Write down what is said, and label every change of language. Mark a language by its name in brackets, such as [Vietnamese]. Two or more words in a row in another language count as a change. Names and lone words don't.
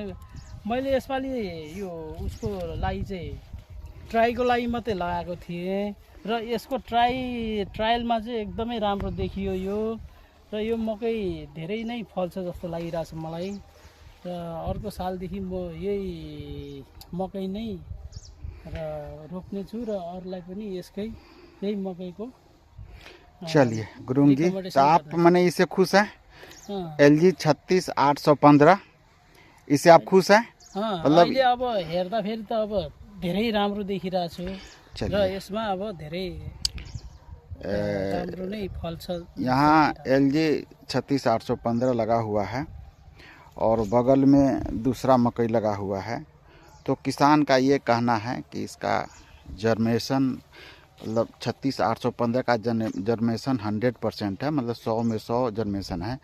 [Nepali] मैले यसपालि यो उसको लागि चाहिँ ट्राईको लागि मात्रै लगाएको थिएँ र यसको ट्रायलमा चाहिँ एकदमै राम्रो देखियो यो। र यो मकै धेरै नै फल्छ जस्तो लागिरहेछ मलाई। र अर्को सालदेखि म यही मकै नै रोप्ने छु र अरूलाई पनि यही मकैको। [Hindi] चलिए गुरुङ जी, तो आप मैंने इससे खुश हैं? LG 36815 इससे आप खुश हैं? [Nepali] मतलब अहिले अब हेर्दाखेरि त अब धेरै राम्रो देखिरहेछ र यसमा अब धेरै राम्रो नै फल्छ। [Hindi] यहाँ LG 36815 लगा हुआ है और बगल में दूसरा मकई लगा हुआ है। तो किसान का ये कहना है कि इसका जर्मिनेशन मतलब 36815 का जर्मिनेशन 100% है, मतलब 100 में 100 जर्मिनेशन है।